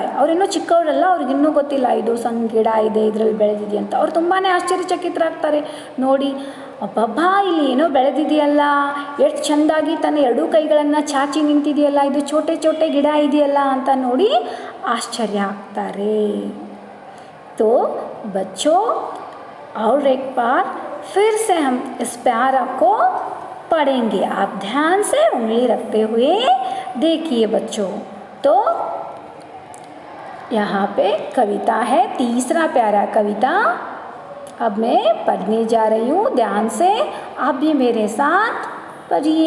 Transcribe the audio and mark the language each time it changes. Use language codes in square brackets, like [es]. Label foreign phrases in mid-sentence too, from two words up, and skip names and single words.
[kn] ಅವರಿನ್ನೂ ಚಿಕ್ಕವರಲ್ಲ, ಅವ್ರಿಗಿನ್ನೂ ಗೊತ್ತಿಲ್ಲ ಇದು ಸಣ್ಣ ಗಿಡ ಇದೆ ಇದರಲ್ಲಿ ಬೆಳೆದಿದೆ ಅಂತ. ಅವ್ರು ತುಂಬಾ ಆಶ್ಚರ್ಯಚಕಿತರಾಗ್ತಾರೆ ನೋಡಿ, ಅಬ್ಬಬ್ಬಾ ಇಲ್ಲಿ ಏನೋ ಬೆಳೆದಿದೆಯಲ್ಲ, ಎಷ್ಟು ಚೆಂದಾಗಿ ತನ್ನ ಎರಡೂ ಕೈಗಳನ್ನು ಚಾಚಿ ನಿಂತಿದೆಯಲ್ಲ, ಇದು [hi] छोटे छोटे [kn] ಗಿಡ ಇದೆಯಲ್ಲ ಅಂತ ನೋಡಿ ಆಶ್ಚರ್ಯ ಆಗ್ತಾರೆ. [hi] तो बच्चों और एक बार फिर से हम इस प्यारा को पढ़ेंगे, आप ध्यान से उंगली रखते हुए देखिए बच्चों. तो यहाँ पे कविता है, तीसरा प्यारा कविता अब मैं पढ़ने जा रही हूँ, ध्यान से आप भी मेरे साथ पढ़िए.